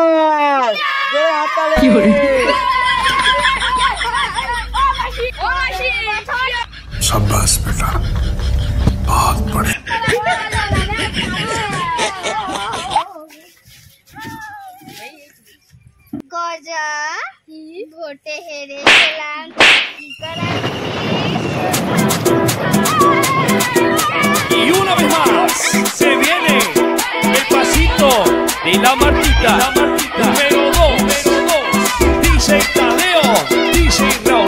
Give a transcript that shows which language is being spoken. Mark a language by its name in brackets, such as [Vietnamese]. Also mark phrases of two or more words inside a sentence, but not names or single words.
[Hindi] शाबाश बेटा, बहुत बड़े। [Bangla] গজা ভোটে হেরে গেলাম, কি করার? [Spanish] Y una vez más se viene el pasito de la Martita, número 2, dice Tadeo, dice